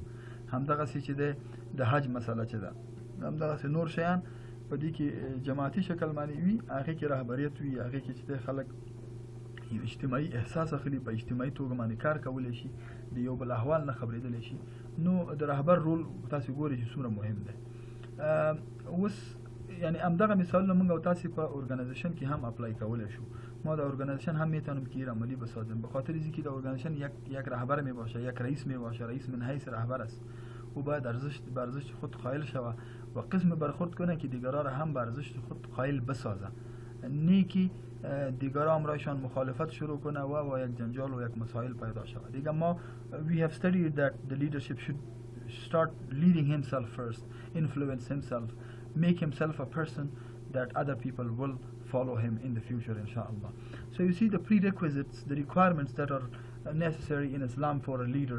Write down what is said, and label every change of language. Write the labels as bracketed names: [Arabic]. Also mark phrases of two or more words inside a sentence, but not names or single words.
[Pashto] همدغسې چې دی د حج مسله چې ده، همدغسې نور شیان په دې کې جماعتي شکل باندې وي، هغې کې رهبریت وي، هغې کې چې دی خلک یو اجتماعي احساس اخلي، په اجتماعي توګه باندې کار کولی شي، د یو بل احوال نه خبرېدلی شي. نو د رهبر رول تاسې ګورئ چې څومره مهم دی. اوس یعنی همدغه مثالونه موږ او تاسې په ارګنایزیشن کې هم اپلای کولی شو. [Persian] ما در ارگانیزیشن هم میتونم که این عملی بسازم، به خاطر اینکه در ارگانیزیشن یک رهبر می باشه، یک رئیس می باشه. رئیس من حیث رهبر است، او باید به ارزش خود قائل شود و قسم برخورد کنه که دیگران را هم به ارزش خود قائل بسازه. نیکی دیگرها همراهشان مخالفت شروع کنه و یک جنجال و یک مسائل پیدا شود. دیگه ما [English] we have studied that the leadership should start leading himself first, influence himself, make himself a person that other people will follow him in the future, inshallah. So you see the prerequisites, the requirements that are necessary in Islam for a leader.